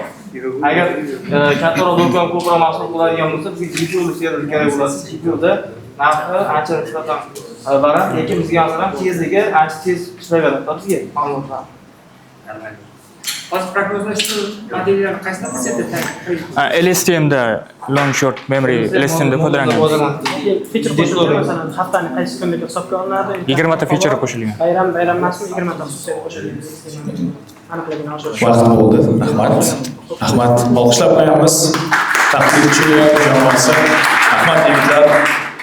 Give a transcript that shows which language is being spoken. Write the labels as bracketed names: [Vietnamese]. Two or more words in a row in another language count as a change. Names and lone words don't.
[Uzbek] Agar kattaroq do'kon ko'proq mahsulot qiladigan bo'lsa, bizga GPU server kerak bo'ladi. GPUda narxi ancha nisbatan baland, lekin bizga masalan tezligi ancha tez ishlayveradi bizga ma'lumotlar. Hozir prognozlashni modellarni qaysidan setda LSTM da [English] long short memory [Uzbek] LSTM da foydalangan. Feature qo'shilgan, masalan, haftani qaysi kunga hisobga olinadi? 20 ta feature qo'shilgan. Bayram emasmi? 20 ta xususiyat qo'shilgan. Aniqligini oshirish. Vaqt bo'ldi. Rahmat. Olqishlab qo'yamiz. Tahlilchi jamoasi. Rahmat yigitlar.